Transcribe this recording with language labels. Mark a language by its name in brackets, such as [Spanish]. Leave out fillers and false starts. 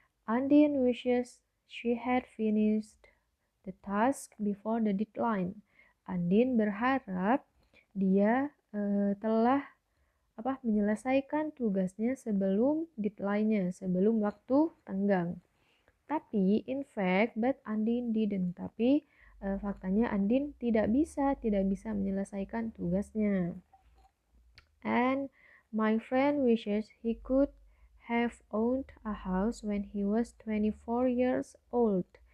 [English] Andin wishes she had finished the task before the deadline. [Indonesian] Andin berharap dia telah menyelesaikan tugasnya sebelum deadline-nya, sebelum waktu tenggang. Tapi [English] in fact, but Andin didn't. [Indonesian] Tapi faktanya Andin tidak bisa menyelesaikan tugasnya. [English] And my friend wishes he could have owned a house when he was 24 years old.